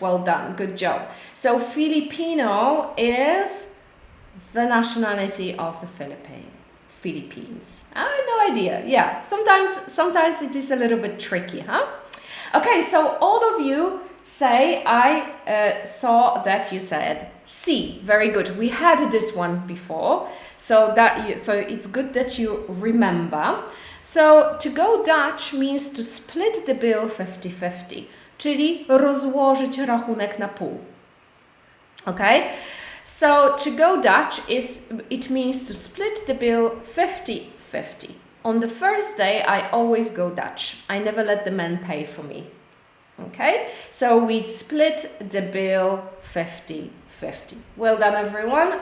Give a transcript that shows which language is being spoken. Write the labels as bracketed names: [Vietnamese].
[English] Well done, good job. So, Filipino is the nationality of the Philippines. I have no idea. Yeah, sometimes it is a little bit tricky, huh? Okay, so all of you say, I saw that you said see. Very good. We had this one before, so it's good that you remember. So to go Dutch means to split the bill 50-50, [Polish] czyli rozłożyć rachunek na pół. [English] Okay? So to go Dutch it means to split the bill 50-50. On the first day I always go Dutch. I never let the men pay for me. Okay? So we split the bill 50-50. Well done everyone.